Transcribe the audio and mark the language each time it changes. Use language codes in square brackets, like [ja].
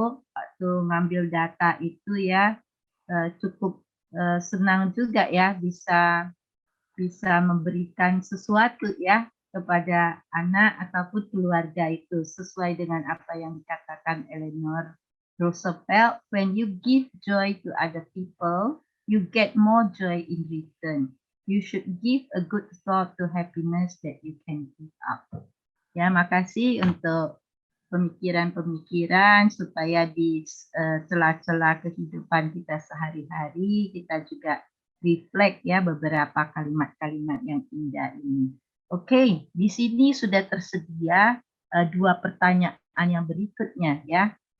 [id] waktu ngambil data itu ya cukup senang juga ya bisa memberikan sesuatu ya kepada anak ataupun keluarga itu sesuai dengan apa yang dikatakan Eleanor Roosevelt. [en] When you give joy to other people, you get more joy in return. You should give a good thought to happiness that you can give up. [id] Ya, makasih untuk pemikiran-pemikiran supaya di celah-celah kehidupan kita sehari-hari kita juga reflect ya beberapa kalimat-kalimat yang indah ini. Oke, di sini sudah tersedia dua pertanyaan yang berikutnya ya.